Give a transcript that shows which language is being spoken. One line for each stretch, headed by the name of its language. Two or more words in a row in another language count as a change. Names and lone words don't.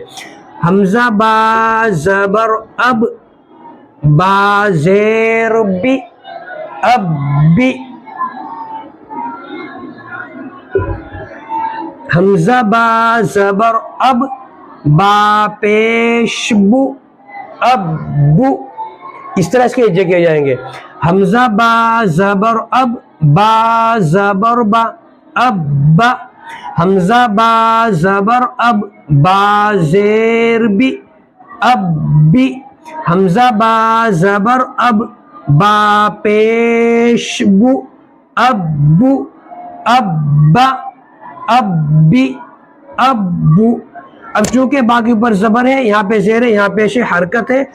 Urdu: حمزہ با زبر اب, با زیر بی, اب بی. حمزہ با زبر اب, با پیش بو, اب بو. اس طرح اس کے ہجے کیے جائیں گے. حمزہ با زبر اب, با زبر با, اب با. حمزہ با زبر اب, با زیر بی, اب بی. حمزہ با زبر اب, با پیش بو, اب بو, اب با, اب بی, اب بو. اب چونکہ با کے اوپر زبر ہے, یہاں پہ زیر ہے, یہاں پیش حرکت ہے.